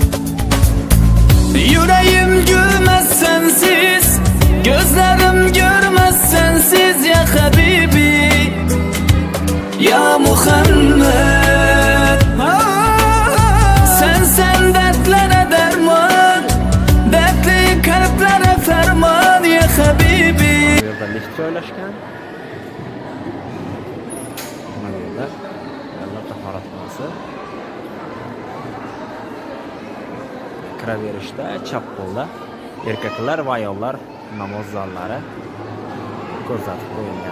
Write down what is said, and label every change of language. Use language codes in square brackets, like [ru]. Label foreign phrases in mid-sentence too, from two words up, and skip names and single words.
[tr] Yüreğim gülmez sensiz, gözlerim görmez sensiz. [ar] Ya Habibi, ya Muhammed. [tr] Sen dertlere derman, dertli kalplere ferman. [ar] Ya Habibi. [uz] Bu yerda lift joylashgan. Mana bu yerda ayollar tahoratxonasi. Kiraverishda chap qo'lda erkaklar va ayollar namoz zallari ko'rsatib qo'yilgan.